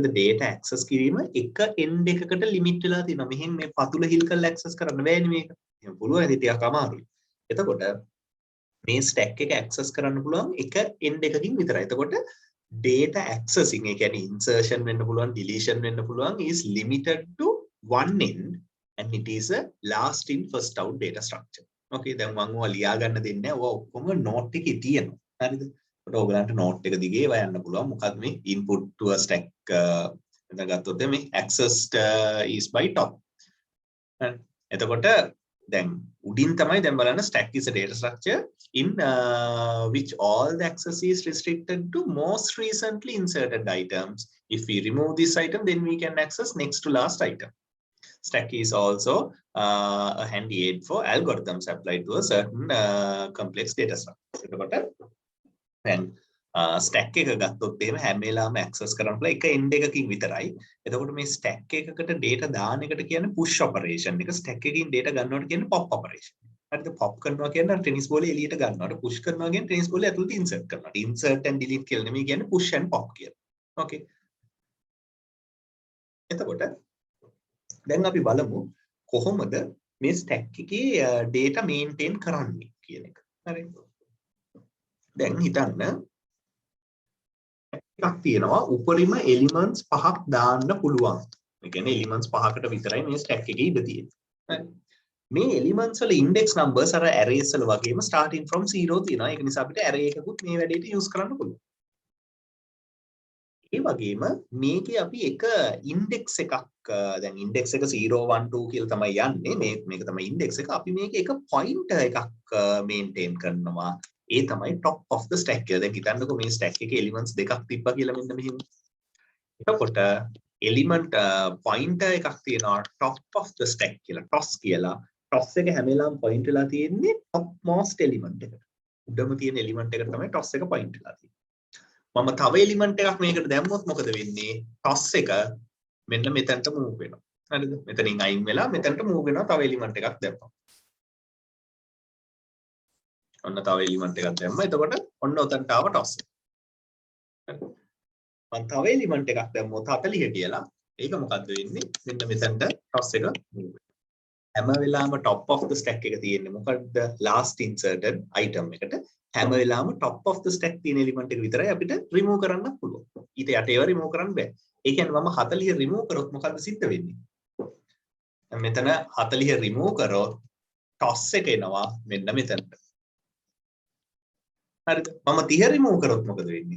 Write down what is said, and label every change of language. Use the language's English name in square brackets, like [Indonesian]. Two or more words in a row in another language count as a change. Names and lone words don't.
[English] data access [Sinhala] කිරීම එක end එකකට limit වෙලා තියෙනවා. මෙහෙන් මේ පතුල හිල් කරලා access කරන්න බෑනේ මේක. එහෙනම් පුළුවන් ඉතින් ටිකක් අමාරුයි. එතකොට මේ stack එක access කරන්න පුළුවන් එක end එකකින් විතරයි. [English] එතකොට data accessing [Sinhala] ඒ කියන්නේ [English] insertion [Sinhala] වෙන්න පුළුවන්, [English] deletion [Sinhala] වෙන්න පුළුවන් [English] is limited to one end and it is a last in first out data structure. [Sinhala] Okay දැන් මම ඔය ලියා ගන්න දෙන්නේ නැහැ. ඔය ඔක්කොම note එකේ තියෙනවා. හරිද? ඒකට ඔයගලන්ට note එක දිගේ ඒවා යන්න පුළුවන්. මොකක්ද මේ [English] input to a stack [Sinhala] එතන ගත්තොත් මේ [English] accessed is by top. එතකොට then [Sinhala] උඩින් තමයි දැන් බලන්න [English] stack is a data structure in which all the access is restricted to most recently inserted items. If we remove this item, then we can access next to last item. Stack is also a handy aid for algorithms applied to a certain complex data structure. [Sinhala] එතකොට then stack එක ගත්තොත් එහෙම හැම වෙලාවෙම access කරන්න පුළුවන් එක end එකකින් විතරයි. එතකොට මේ stack එකකට data දාන එකට කියන්නේ [English] push operation [Sinhala] එක. stack එකකින් data ගන්නවට කියන්නේ [English] pop operation. [Sinhala] හරිද? pop කරනවා කියන්නේ ටෙනිස් බෝලේ එළියට ගන්නවට push කරනවා කියන්නේ ටෙනිස් බෝලේ ඇතුළට insert කරනවා. [English] insert and delete [Sinhala] කියලා නෙමෙයි කියන්නේ [English] push and pop [Sinhala] කියලා. okay. එතකොට දැන් අපි බලමු කොහොමද මේ stack එකේ [English] data maintain [Sinhala] කරන්නේ කියන එක. හරිද? දැන් හිතන්න එකක් තියෙනවා උපරිම එලිමන්ට්ස් පහක් දාන්න පුළුවන්. ඒ කියන්නේ එලිමන්ට්ස් පහකට විතරයි මේ ස්ටැක් එකේ ඉඳ තියෙන්නේ. හරි. මේ එලිමන්ට්ස් වල [English] index numbers [Sinhala] අර ඇරේස් වල වගේම [English] starting from 0 [Sinhala] තියෙනවා. ඒක නිසා අපිට ඇරේ එකකුත් මේ වැඩේට යූස් කරන්න පුළුවන්. ඒ වගේම මේකේ අපි එක ඉන්ඩෙක්ස් එකක් දැන් ඉන්ඩෙක්ස් එක 0 1 2 කියලා තමයි යන්නේ. මේක තමයි ඉන්ඩෙක්ස් එක. අපි මේකේ එක පොයින්ටර් එකක් මේන්ටේන් කරනවා. ඒ තමයි [English] top of the stack [Sinhala] කියලා. දැන් හිතන්නකෝ මේ stack එකේ elements දෙකක් තිබ්බා කියලා මෙන්න මෙහෙම. එතකොට [English] element pointer [Sinhala] එකක් තියෙනවා [English] top of the stack [Sinhala] කියලා. toss කියලා. toss එක හැම වෙලාවෙම point වෙලා තියෙන්නේ [English] top most element [Sinhala] එකට. උඩම තියෙන element එකට තමයි toss එක point වෙලා තියෙන්නේ. මම තව element එකක් මේකට දැම්මොත් මොකද වෙන්නේ? toss එක මෙන්න මෙතනට move වෙනවා. හරිද? මෙතනින් අයින් වෙලා මෙතනට move වෙනවා තව element එකක් දැම්මම. ඔන්න තව එලිමන්ට් එකක් දැම්මා. එතකොට ඔන්න උතන්ට ආව toss එක. මම තව එලිමන්ට් එකක් දැම්මොත් 40 කියලා. ඒක මොකද්ද වෙන්නේ? මෙන්න මෙතනට toss එක move වෙනවා. හැම වෙලාවෙම [English] top of the stack [Sinhala] එක තියෙන්නේ මොකද්ද? [English] last inserted item [Sinhala] එකට. හැම වෙලාවෙම [English] top of the stack [Sinhala] තියෙන එලිමන්ට් එක විතරයි අපිට remove කරන්න පුළුවන්. ඊට යට ඒවා remove කරන්න බෑ. ඒ කියන්නේ මම 40 remove කරොත් මොකද්ද සිද්ධ වෙන්නේ? මෙතන 40 remove කරොත් toss එක එනවා මෙන්න මෙතනට. හරිද? මම 30 remove කරොත් මොකද වෙන්නේ?